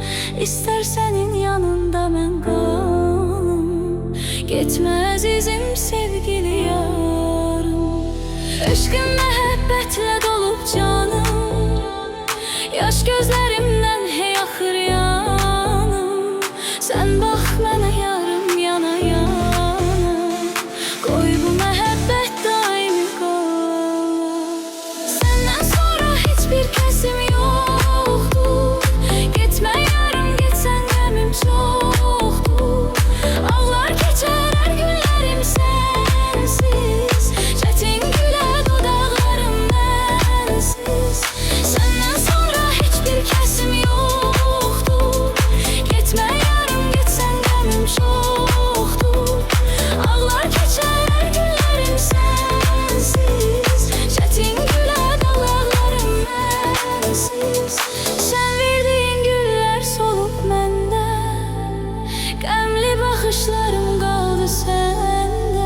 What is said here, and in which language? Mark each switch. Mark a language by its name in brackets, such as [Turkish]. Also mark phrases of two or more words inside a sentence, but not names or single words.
[Turkish] İster senin yanında ben kalım. Gitme azizim sevgili yarım. Aşkın məhəbbətle dolup canım. Yaş gözlerimden hey axır yanım. Sen bak mənə yarım yana yana. [Azerbaijani] Qoy bu məhəbbət daimi qala. [Turkish] Senden sonra hiçbir kesim yoktu. Gitme yarım gitsen [Azerbaijani] qəmim çoxdur. Ağlar keçər hər günlərim sensiz. Çetin gülər dodaqlarım mənsiz. [Turkish] Senden sonra hiçbir kesim yoktu. Gitme yarım gitsen [Azerbaijani] qəmim çoxdur. Ağlar keçər hər günlərim sensiz. Çetin gülər dodaqlarım mənsiz. [Turkish] Sen verdiğin güller solup məndə. [Azerbaijani] Qəmli baxışlarım qaldı səndə.